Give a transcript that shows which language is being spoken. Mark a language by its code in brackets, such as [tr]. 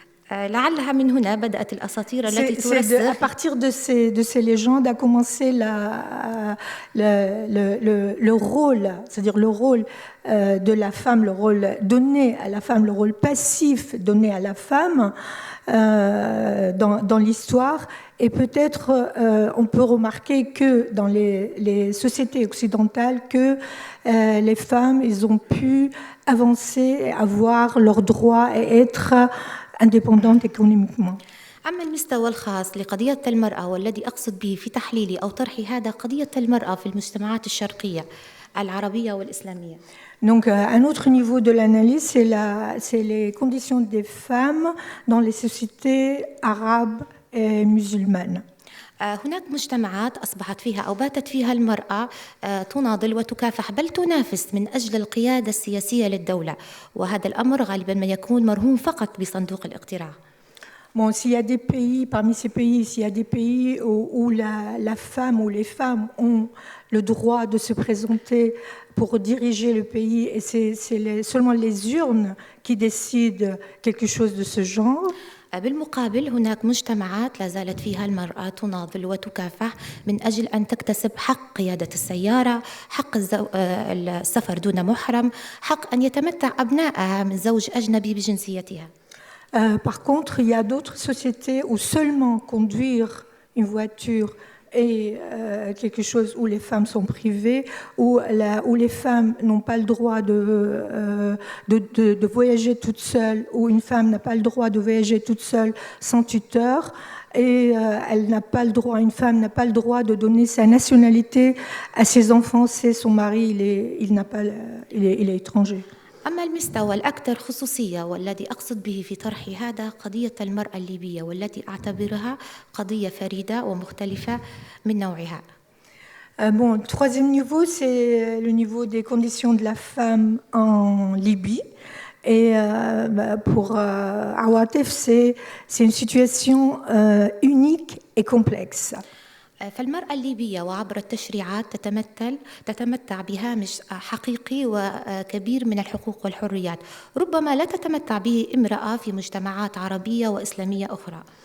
[ar] لعلها من هنا بدأت الأساطير التي ترسخ. [fr] À partir de ces légendes a commencé le rôle, c'est-à-dire le rôle de la femme, le rôle donné à la femme, le rôle passif donné à la femme dans l'histoire. Et peut-être on peut remarquer que dans les sociétés occidentales, que les femmes, ils ont pu avancer, avoir leurs droits et être indépendantes économiquement. [ar] أما المستوى الخاص لقضية المرأة والذي أقصد به في تحليلي أو طرحي هذا قضية المرأة في المجتمعات الشرقية العربية والإسلامية. [fr] Donc, un autre niveau de l'analyse, c'est les conditions des femmes dans les sociétés arabes et musulmanes. [ar] هناك مجتمعات أصبحت فيها أو باتت فيها المرأة تناضل وتكافح بل تنافس من أجل القيادة السياسية للدولة، وهذا الأمر غالبا ما يكون مرهون فقط بصندوق الاقتراع. [fr] Bon, s'il y a des pays, parmi ces pays, s'il y a des pays où la femme ou les femmes ont le droit de se présenter pour diriger le pays, et c'est seulement les urnes qui décident quelque chose de ce genre. [ar] بالمقابل هناك مجتمعات لا زالت فيها المرأة تناضل وتكافح من أجل أن تكتسب حق قيادة السيارة، حق السفر دون محرم، حق أن يتمتع أبنائها من زوج أجنبي بجنسيتها. [fr] Par contre, il y a d'autres sociétés où seulement conduire une voiture est quelque chose où les femmes sont privées, où les femmes n'ont pas le droit de voyager toute seule, où une femme n'a pas le droit de voyager toute seule sans tuteur, et une femme n'a pas le droit de donner sa nationalité à ses enfants si son mari il est étranger. [ar] أما المستوى الأكثر خصوصية والذي أقصد به في طرحي هذا قضية المرأة الليبية، والتي أعتبرها قضية فريدة ومختلفة من نوعها. [fr] Bon, le troisième niveau, c'est le niveau des conditions de la femme en Libye. Et pour Awatif, c'est une situation unique et complexe. [ar] فالمرأة الليبية وعبر التشريعات تتمتع بهامش حقيقي وكبير من الحقوق والحريات، ربما لا تتمتع به امرأة في مجتمعات عربية وإسلامية أخرى.